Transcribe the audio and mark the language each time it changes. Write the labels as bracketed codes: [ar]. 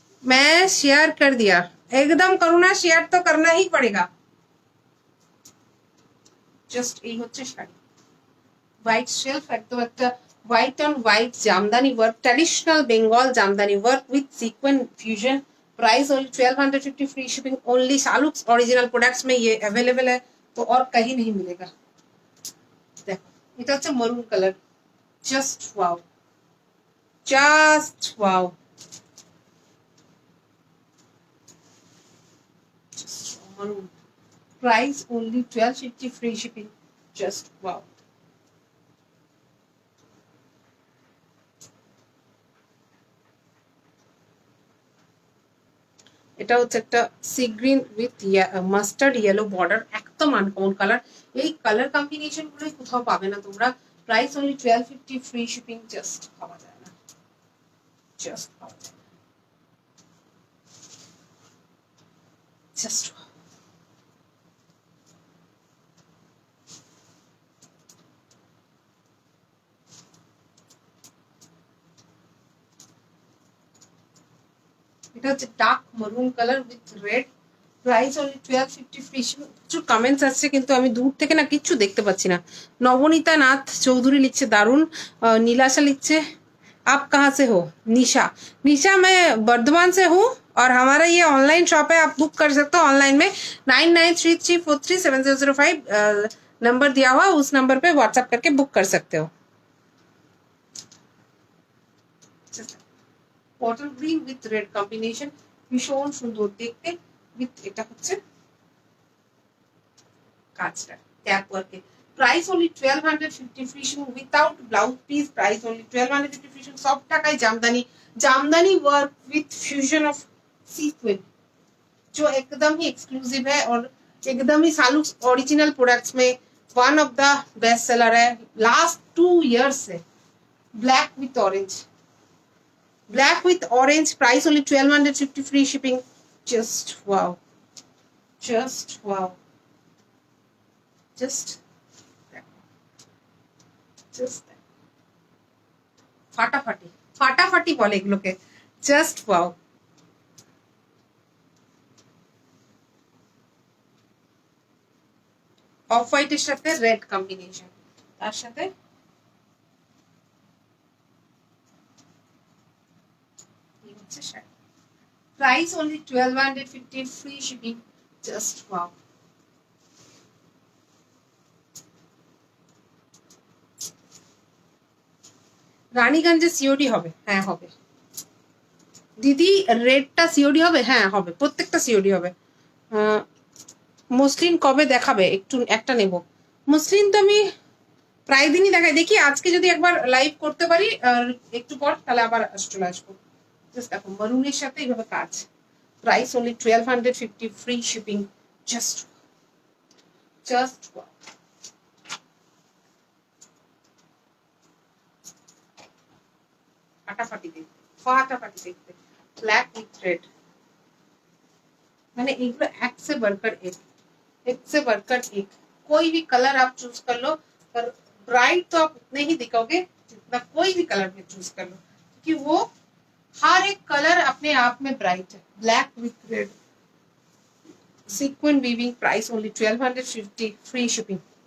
[hi] मैं शेयर कर दिया, एकदम करूँ ना, शेयर तो करना ही पड़ेगा। [bn] জাস্ট এই হচ্ছে শাড়ি, হোয়াইট শেলফ, একদম একটা white on white Jamdani work, traditional Bengal Jamdani work with সিक्वेंस fusion. [hi] Price only 1250, free shipping. Only सालुक्स original products में ये अवेलेबल है, तो और कहीं नहीं मिलेगा। [bn] देखो এটা হচ্ছে maroon colour, just wow, just wow, just maroon. [en] Price only 1250, free shipping. Just wow. [bn] এটা হচ্ছে একটা sea green with mustard yellow border, একদম আনকমন কালার। এই কালার কম্বিনেশন গুলো কোথাও পাবে না তোমরা। Price only 1250, free shipping. Just পাওয়া যায় না, জাস্ট পাওয়া যায় না, জাস্ট। এটা হচ্ছে ডার্ক মারুন colour with red, price only 1250, free shipping. প্রচুর কমেন্টস আসছে কিন্তু আমি দূর থেকে না কিচ্ছু দেখতে পাচ্ছি না। নবনীতা নাথ চৌধুরী লিখছে দারুন। [hi] नीलाशा लिखছে आप कहाँ से हो? निशा, निशा मैं बर्धमान से हूँ, और हमारा ये ऑनलाइन शॉप है, आप बुक कर सकते हो ऑनलाइन में। 9933437005 नंबर दिया हुआ, उस नंबर पे व्हाट्सएप करके बुक कर सकते हो। [bn] Bottle green with red combination, ভীষণ সুন্দর দেখতে। উইথ এটা হচ্ছে কাজটা tap ওয়ার্কে। [en] Price only 1250, free shipping without blouse piece. Price only 1250, free shipping. [bn] সব টাকায় Jamdani, [hi] jamdani work with fusion of sequence, जो एकदम ही एक्सक्लूसिव है और एकदम ही सालुक्स ओरिजिनल प्रोडक्ट्स में one of the best seller है लास्ट 2 years से। [en] Black with orange, black with orange, price only 1250, free shipping. Just wow, just wow, just just [bn] ফাটাফাটি, ফাটাফাটি বলে এগুলোকে, [en] Just wow. [bn] অফ হোয়াইটের সাথে রেড কম্বিনেশন, তার সাথে price only 1250, free shipping. [en] Just wow. [bn] রানীগঞ্জে COD হবে? হ্যাঁ হবে দিদি। রেডটা সিওডি হবে? হ্যাঁ হবে, প্রত্যেকটা সিওডি হবে। মসলিন কবে দেখাবে? একটু একটা নেব। মসলিন তো আমি প্রায় দিনই দেখায়, দেখি আজকে যদি একবার লাইভ করতে পারি একটু পর, তাহলে আবার চলে আসবো। জাস্ট দেখো মারুনের সাথে এইভাবে কাজ, price only 1250, free shipping, just just ফাটাফাটি দেখতে, ফাটাফাটি দেখতে, ब्लैक विथ रेड, [hi] मैंने एगो एक से बढ़कर एक से बढ़कर एक, कोई भी कलर आप चूज कर लो, पर ब्राइट तो आप उतने ही दिखोगे जितना कोई भी कलर में चूज कर लो, क्योंकि वो हर एक कलर अपने आप में ब्राइट है। [en] Black with red, sequin weaving, price only 1250, free shipping।